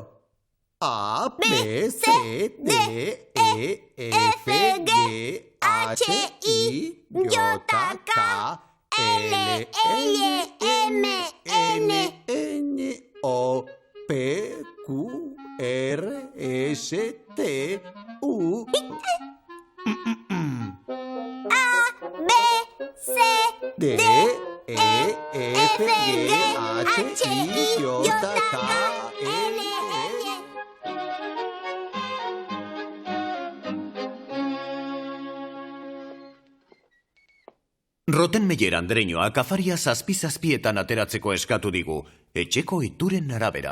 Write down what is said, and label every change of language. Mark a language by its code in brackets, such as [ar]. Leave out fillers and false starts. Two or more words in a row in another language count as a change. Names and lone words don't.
[eu] A, B, C, D, E, F, G, H, I, J, K, L, L, M, N, N, O, P, Q, R, S, T, U. B, C, D, E, F, G, H, I, J, K, L, Rottenmeier andereñoa kafaria zazpietan ateratzeko eskatu digu, etxeko ituren arabera.